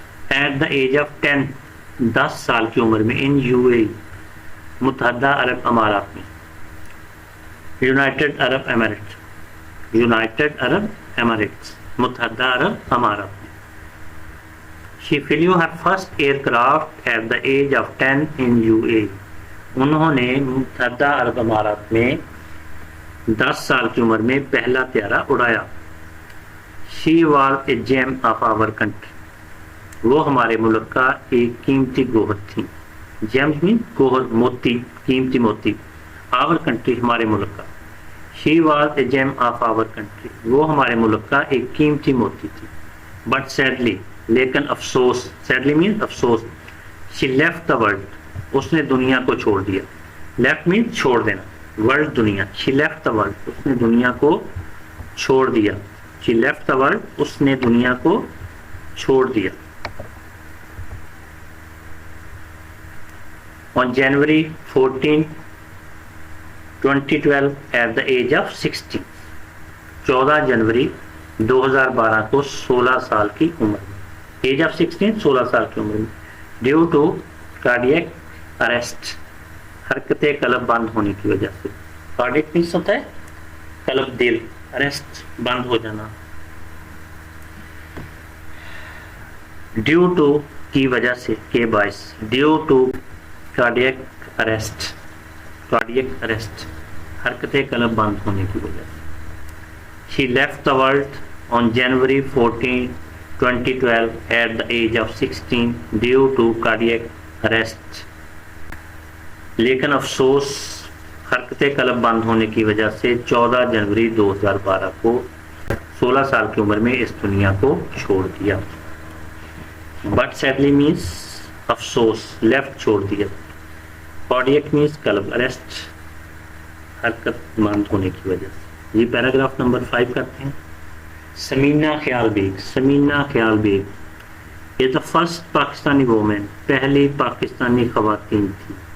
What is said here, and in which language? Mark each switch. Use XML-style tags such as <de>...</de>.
<en>at the age of 10،</en> <ur>10 سال کی عمر میں. ان یو اے، متحدہ عرب امارات میں، یونائٹڈ عرب ایمریٹس، یونائٹڈ عرب ایمریٹس، متحدہ عرب امارات میں.</ur> <en>she flew her first aircraft at the age of 10 in U A,</en> <ur>انہوں نے متحدہ عرب امارات میں 10 سال کی عمر میں پہلا طیارہ اڑایا.</ur> <en>She was a gem of our country.</en> <ur>وہ ہمارے ملک کا ایک قیمتی گوہر تھی.</ur> <en>Gems mean</en> <ur>گوہر, موتی, قیمتی موتی.</ur> <en>Our country</en> <ur>ہمارے ملک کا.</ur> <en>She was a gem of our country.</en> <ur>وہ ہمارے ملک کا ایک قیمتی موتی تھی.</ur> <en>But sadly,</en> <ur>لیکن افسوس,</ur> <en>sadly means افسوس, she left the world.</en> <ur>اس نے دنیا کو چھوڑ دیا.</ur> <en>Left means</en> <ur>چھوڑ دینا.</ur> <en>World دنیا. She left the world.</en> <ur>اس نے دنیا کو چھوڑ دیا.</ur> <en>She left the world.</en> <ur>اس نے دنیا کو چھوڑ دیا.</ur> <en>On January 14, 2012 at the age of 60.</en> <ur>14 جنوری 2012 کو 16 سال کی عمر میں.</ur> <en>age of 16</en> <ur>16 سال کی عمر میں.</ur> <en>due to cardiac arrest,</en> <ur>حرکت قلب بند ہونے کی وجہ سے. کارڈیک مینس ہوتا ہے قلب دل, اریسٹ بند ہو جانا. ڈیو ٹو کی وجہ سے, کے باعث.</ur> <en>due to cardiac arrest,</en> <ur>cardiac arrest حرکت قلب بند ہونے کی وجہ سے.</ur> <en>She left the world on January 14, 2012 at the age of 16 due to cardiac arrest.</en> <ur>لیکن افسوس حرکت قلب بند ہونے کی وجہ سے 14 جنوری 2012 کو 16 سال کی عمر میں اس دنیا کو چھوڑ دیا.</ur> <en>But sadly means افسوس, left</en> <ur>چھوڑ دیا.</ur> <en>Cardiac means قلب, arrest</en> <ur>حرکت بند ہونے کی وجہ سے. یہ پیراگراف نمبر 5 کرتے ہیں. سمینہ خیال بیگ, سمینہ خیال بیگ یہ</ur> <en>the first Pakistani woman,</en> <ur>پہلی پاکستانی خواتین تھی.</ur>